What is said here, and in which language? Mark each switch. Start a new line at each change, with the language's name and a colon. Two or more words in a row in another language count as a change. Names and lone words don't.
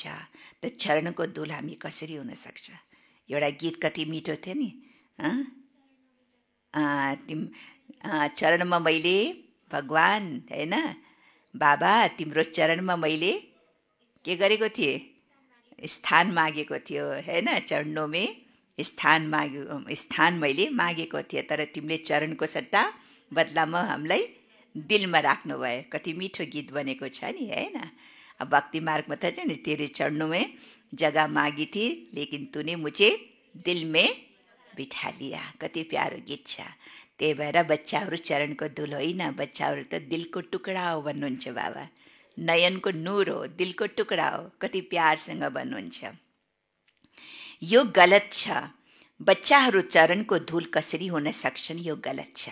Nepali: त चरणको धूल हामी कसरी हुन सक्छ? एउटा गीत कति मिठो थियो नि, चरणमा मैले भगवान, हैन? बाबा तिम्रो चरणमा मैले के गरेको थिएँ? स्थान मागेको थियो, हैन?
Hindi: चरणों में स्थान
Nepali: मैले मागेको थिएँ, तर तिमीले चरणको सट्टा बदलामा हामीलाई दिलमा राख्नुभयो। कति मिठो गीत बनेको छ नि, हैन? अब भक्ति मार्गमा त नि
Hindi: तेरे चरणों में जगह मागी थी लेकिन तूने मुझे दिल में बिठा लिया।
Nepali: कति प्यारो गीत छ। त्यही भएर बच्चाहरू चरणको धुल होइन, बच्चाहरू त दिलको टुक्रा हो भन्नुहुन्छ बाबा। नयनको नूर हो, दिलको टुक्रा हो, कति प्यारसँग भन्नुहुन्छ। यो गलत छ। बच्चाहरू चरणको धुल कसरी हुन सक्छन्, यो गलत छ।